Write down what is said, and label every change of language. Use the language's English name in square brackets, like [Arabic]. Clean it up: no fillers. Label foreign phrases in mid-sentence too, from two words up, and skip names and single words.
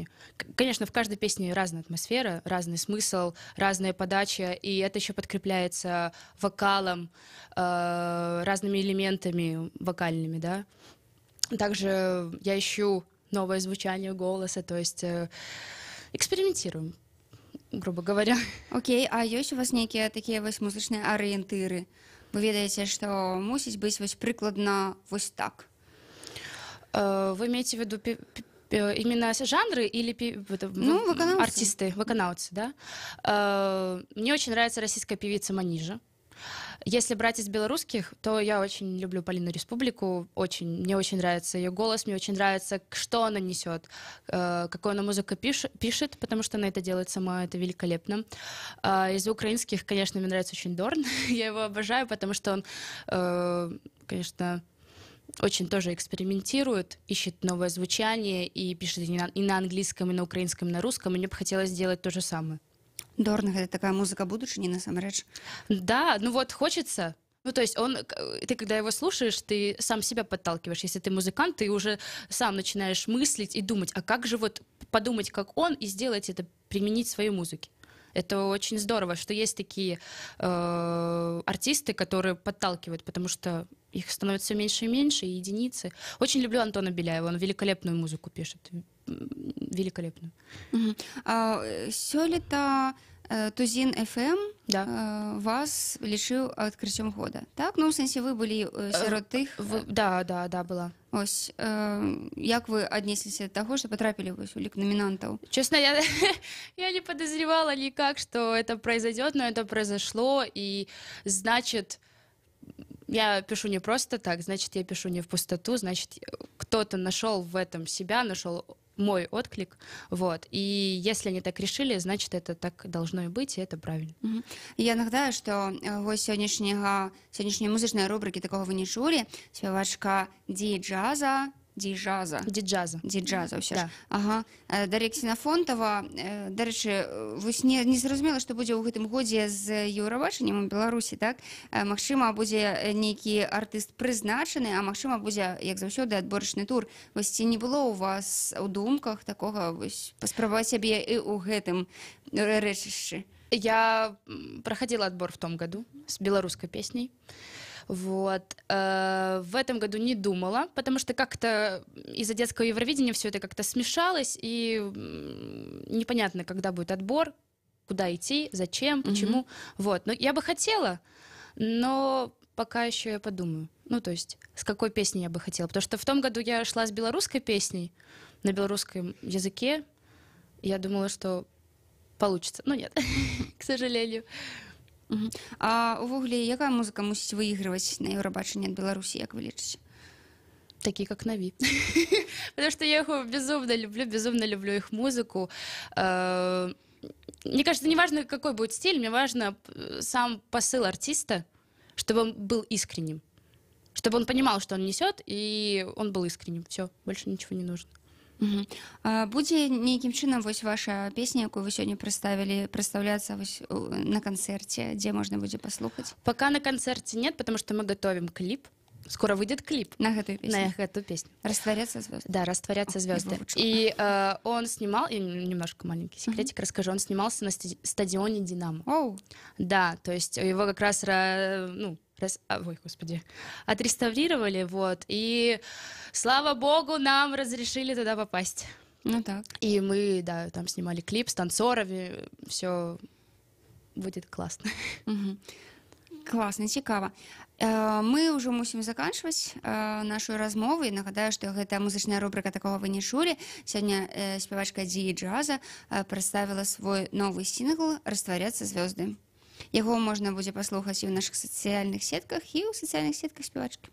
[Russian] Конечно, в каждой песне разная атмосфера, разный смысл, разная подача, и это еще подкрепляется вокалом, разными элементами вокальными, да. Также я ищу новое звучание голоса, то есть экспериментируем, грубо говоря. [Belarusian] Окей, а ёсць у вас нейкія такія вось музычныя арыентыры? Вы ведаеце, што мусіць быць вось прыкладна вось так? [Russian] Вы имеете в виду именно жанры или артисты, воканауцы, да? Мне очень нравится российская певица Манижа. Если брать из белорусских, то я очень люблю Полину Республику, мне очень нравится ее голос, мне очень нравится, что она несет, какую она музыку пишет, потому что она это делает сама, это великолепно. Из украинских, конечно, мне нравится очень Дорн, я его обожаю, потому что он, конечно, очень тоже экспериментирует, ищет новое звучание и пишет и на английском, и на украинском, и на русском, и мне бы хотелось сделать то же самое. Дорн — это такая музыка [Belarusian] будучыні, насамрэч. [Russian] Да, ну вот хочется. Ну, то есть ты, когда его слушаешь, ты сам себя подталкиваешь. Если ты музыкант, ты уже сам начинаешь мыслить и думать, а как же вот подумать, как он, и сделать это, применить в своей музыке. Это очень здорово, что есть такие артисты, которые подталкивают, потому что их становится все меньше и меньше, и единицы. Очень люблю Антона Беляева, он великолепную музыку пишет. Великолепную. [Belarusian] Сёлета Тузін FM вас лічыў адкрыццём года, так? Ну, ў сэнсе, вы былі сярод тых... [Russian] Да, была. [Belarusian] Ось, як вы аднесліся да таго, што патрапілі вось у лік номінантаў? [Russian] Честно, я не подозревала никак, что это произойдет, но это произошло, и значит, я пишу не просто так, значит, я пишу не в пустоту, значит, кто-то нашел в этом себя, нашел мой отклик, вот, и если они так решили, значит, это так должно и быть, и это правильно. [Belarusian] Я нагадаю, што госць сённяшняй музычнай рубрыкі «Такога вы не чулі» спявачка Ди-Джаза, ўсё ж. Ага. Дар'я Ксенафонтова, дарэчы, вось не зразумела, што будзе ў гэтым годзе з Еўрабачаннем у Беларусі, так? Магчыма, будзе нейкі артыст прызначаны, а магчыма, будзе, як заўсёды, адборачны тур. Вось ці не было ў вас у думках такога вось паспрабаваць сябе і ў гэтым рэчышчы? [Russian] Я проходила отбор в том году с белорусской песней. Вот. В этом году не думала, потому что как-то из-за детского Евровидения все это как-то смешалось, и непонятно, когда будет отбор, куда идти, зачем, почему. Вот. Но я бы хотела, но пока еще я подумаю. Ну, то есть, с какой песней я бы хотела. Потому что в том году я шла с белорусской песней на белорусском языке. И я думала, что получится. Но нет, к сожалению. [Belarusian] А увогуле, якая музыка мусіць выигрываць на Еўрабачанні ад Беларусі, як вы лічыце? [Russian] Такие, как Нави. Потому что я их безумно люблю их музыку. Мне кажется, неважно, какой будет стиль, мне важно сам посыл артиста, чтобы он был искренним. Чтобы он понимал, что он несет, и он был искренним. Все, больше ничего не нужно. [Belarusian] Будзе нейкім чынам вось ваша песня, якую вы сёння прадстаўляцца на канцэрце, дзе можна будзе паслухаць? [Russian] Пока на концерте нет, потому что мы готовим клип. Скоро выйдет клип [Belarusian] На гэтую песню? [Russian] на эту песню. «Растворятся звезды». Да, «Растворятся звезды». Вовочка. И он снимал, я немножко маленький секретик расскажу, он снимался на стадионе «Динамо». Оу. Да, то есть его как раз, отреставрировали, вот, и слава богу, нам разрешили туда попасть. Ну так. И мы, да, там снимали клип с танцорами, все будет классно. [Belarusian] Класна, цікава. Мы ўжо мусім заканчваць нашу размову. І нагадаю, што гэта музычная рубрика «Такога вы не чулі». Сёння спявачка Ди Джаза прадставіла свой новы сінгл «Растворятся звезды». Яго можна будзе паслухаць і ў нашых сацыяльных сетках, і ў сацыяльных сетках спявачкі.